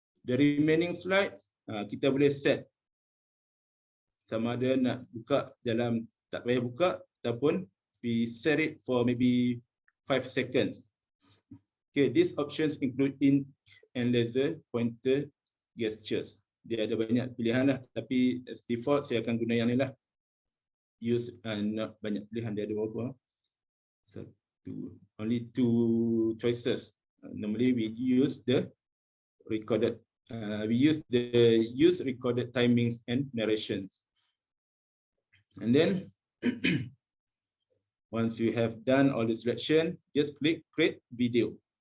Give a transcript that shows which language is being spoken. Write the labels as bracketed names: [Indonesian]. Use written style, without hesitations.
[English] The remaining slides [Malay] kita boleh set sama ada nak buka dalam, tak payah buka, ataupun [English] we set it for maybe 5 seconds. Okay, these options include ink and laser pointer gestures. [Malay] Dia ada banyak pilihan lah, tapi [English] as default [Malay] saya akan guna yang ni lah. Use not banyak pilihan, dia ada berapa? [English] Only 2 choices. Normally we use the recorded. We use recorded timings and narrations. And then once you have done all the selection, just click create video.